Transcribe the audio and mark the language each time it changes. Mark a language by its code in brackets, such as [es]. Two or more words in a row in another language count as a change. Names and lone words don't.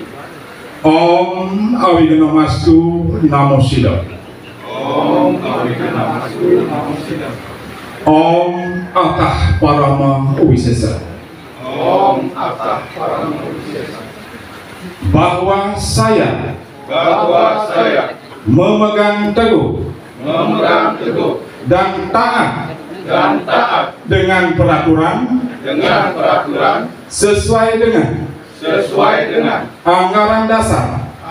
[sa] ॐ अविगमस्तु नमो सिद्ध. ॐ अविगमस्तु नमो सिद्ध. ॐ अतः परम विशेस. ॐ अतः परम विशेस. [id] Bahwa saya memegang teguh dan taat dengan peraturan sesuai dengan anggaran dasar